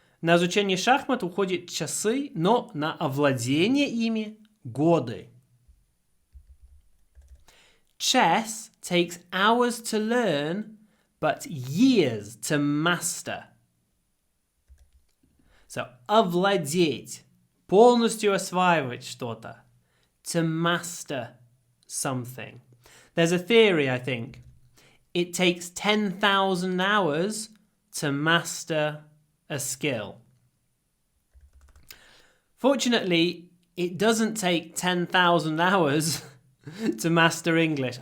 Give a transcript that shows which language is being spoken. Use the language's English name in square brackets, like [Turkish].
[Russian] На изучение шахмат уходят часы, но на овладение ими годы. [English] Chess takes hours to learn, but years to master. [Russian] So, овладеть. Полностью осваивать что-то. [English] To master something. There's a theory, I think. It takes 10,000 hours to master a skill. Fortunately, it doesn't take 10,000 hours to master English.